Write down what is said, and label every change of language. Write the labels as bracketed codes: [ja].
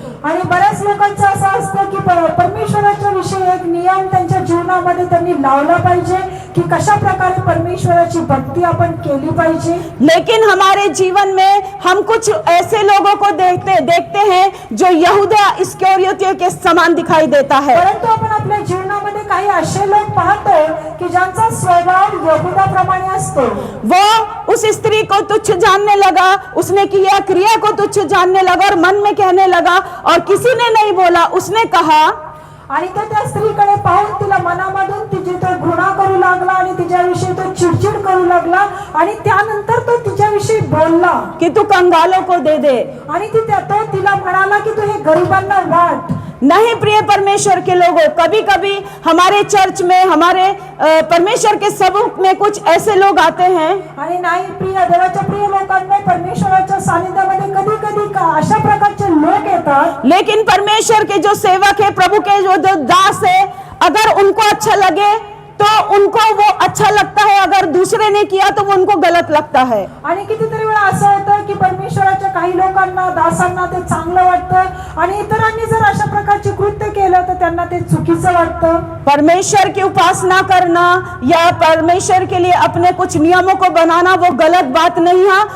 [mr] आणि बऱ्याच लोकांचं असं असतं की परमेश्वराच्या विषयी एक नियम त्यांच्या जीवनामध्ये त्यांनी लावला पाहिजे की कशा प्रकारे परमेश्वराची भक्ती आपण केली पाहिजे. [hi] लेकिन हमारे जीवन में हम कुछ ऐसे लोगों को देखते हैं जो यहूदा इस्करियोती के समान दिखाई देता है. [mr] परंतु आपण आपल्या जीवनामध्ये काही असे लोक पाहतो की ज्यांचा स्वभाव यहूदाप्रमाणे असतो. [hi] वो उस स्त्री को तुच्छ जानने लगा, उसने किया क्रिया को तुच्छ जानने लगा और मन में कहने लगा और किसी ने नहीं बोला. उसने कहा [mr] आणि तो त्या स्त्रीकडे पाहून तिला मनामधून तिची तो घृणा करू लागला आणि तिच्याविषयी तो चिडचिड करू लागला आणि त्यानंतर तो तिच्याविषयी बोलला [hi] कि तू कंगालों को दे दे. [mr] आणि तो तिला म्हणाला की तू हे गरिबांना वाट. [hi] नहीं प्रिय परमेश्वर के लोगों, कभी कभी हमारे चर्च में हमारे परमेश्वर के सबूत में कुछ ऐसे लोग आते हैं. [mr] आणि नाही प्रिय देवाच्या प्रिय लोकांना परमेश्वराच्या सानिध्यामध्ये कधी कधी अशा प्रकारचे लोक येतात. [hi] लेकिन परमेश्वर के जो सेवक है, प्रभु के जो दास है, अगर उनको अच्छा लगे तो उनको वो अच्छा लगता है, अगर दूसरे ने किया तो वो उनको गलत लगता है. [mr] आणि कितीतरी वेळा असं होतं की परमेश्वराच्या काही लोकांना दासांना ते चांगलं वाटतं आणि इतरांनी जर अशा प्रकारचे कृत्य केलं तर त्यांना ते चुकीचं वाटतं. [hi] परमेश्वर की उपासना करना या परमेश्वर के लिए अपने कुछ नियमों को बनाना वो गलत बात नहीं है.